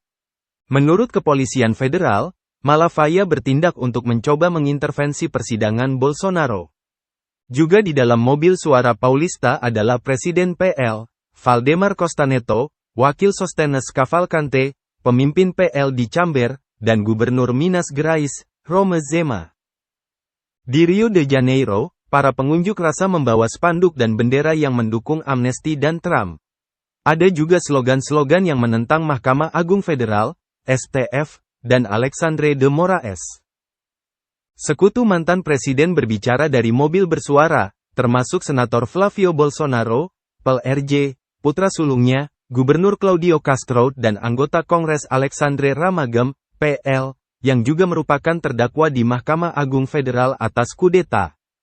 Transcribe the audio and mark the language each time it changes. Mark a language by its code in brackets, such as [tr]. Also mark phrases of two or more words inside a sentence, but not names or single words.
[id] Menurut Kepolisian Federal, Malafaia bertindak untuk mencoba mengintervensi persidangan Bolsonaro. Juga di dalam mobil suara Paulista adalah Presiden PL, Valdemar Costa Neto, Wakil Sostenes Cavalcante, pemimpin PL di Camber, dan Gubernur Minas Gerais, Rome Zema. Di Rio de Janeiro, para pengunjuk rasa membawa spanduk dan bendera yang mendukung amnesti dan Trump. Ada juga slogan-slogan yang menentang Mahkamah Agung Federal, STF, dan Alexandre de Moraes. Sekutu mantan presiden berbicara dari mobil bersuara, termasuk Senator Flavio Bolsonaro, PL-RJ, putra sulungnya, Gubernur Claudio Castro dan anggota Kongres Alexandre Ramagem, PL, yang juga merupakan terdakwa di Mahkamah Agung Federal atas kudeta.